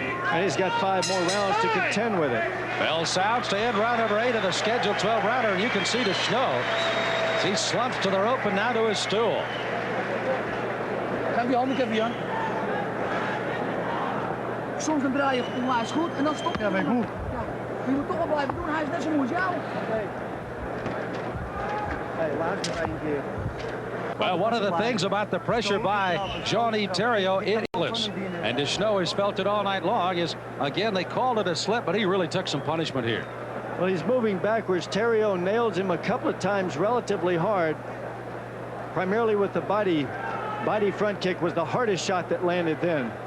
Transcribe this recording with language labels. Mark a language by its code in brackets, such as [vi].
[en] And he's got 5 more rounds to contend with it. Bell sounds to end round number 8 of the scheduled 12-rounder, and you can see Snoo as he slumps to the rope and now to his stool. [nl] Soms dan draai je onwijs goed en dan stop je. Ja, ben ik moe. Je moet toch wel blijven doen, hij is net zo moe als jou. [en] Well, one of the things about the pressure by Jean-Yves Thériault is, and Snoo has felt it all night long, is, again, they called it a slip, but he really took some punishment here. Well, he's moving backwards. Thériault nails him a couple of times relatively hard, primarily with the body front kick was the hardest shot that landed then.